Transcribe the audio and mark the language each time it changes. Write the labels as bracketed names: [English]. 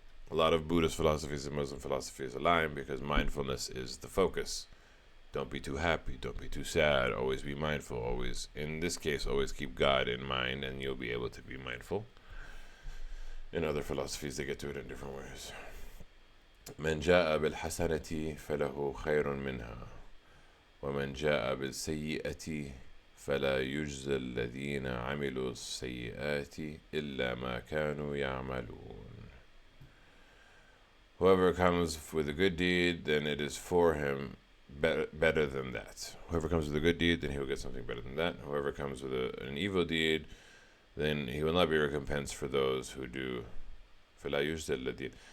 [English] A lot of Buddhist philosophies and Muslim philosophies align because mindfulness is the focus. Don't be too happy, don't be too sad, always be mindful, always, in this case, always keep God in mind, and you'll be able to be mindful. In other philosophies, they get to it in different ways. [Arabic] من جاء بالحسنة فله خير منها ومن جاء بالسيئة فلا يجزى الذين عملوا السيئات إلا ما كانوا يعملون. [English] Whoever comes with a good deed, then it is for him better than that. Whoever comes with a good deed, then he will get something better than that. Whoever comes with an evil deed, then he will not be recompensed for those who do. [Arabic] فلا يجزى الذين.